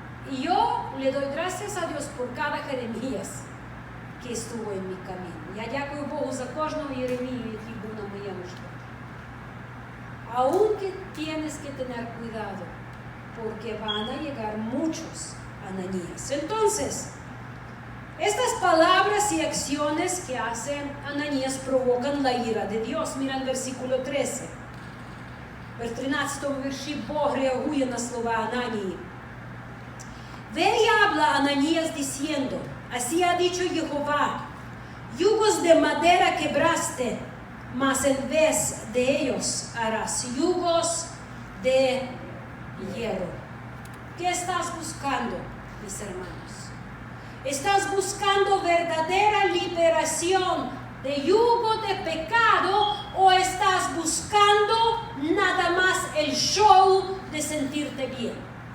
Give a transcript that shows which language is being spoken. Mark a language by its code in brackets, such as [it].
[es] Y yo le doy gracias a Dios por cada Jeremías que estuvo en mi camino. [uk] Я дякую Богу за кожного Єремію, який був на моєму шляху. [es] Aunque tienes que tener cuidado, porque van a llegar muchos Ananías. Entonces, estas palabras y acciones que hace Ananías provocan la ira de Dios. Mira el versículo 13. [uk] В 13 вірші Бог реагує на слова Ананії. [es] Ve y habla Ananías diciendo, así ha dicho Jehová, yugos de madera quebraste, mas en vez de ellos harás yugos de hierro. ¿Qué estás buscando, mis hermanos? ¿Estás buscando verdadera liberación de yugo de pecado o estás buscando nada más el show de sentirte bien?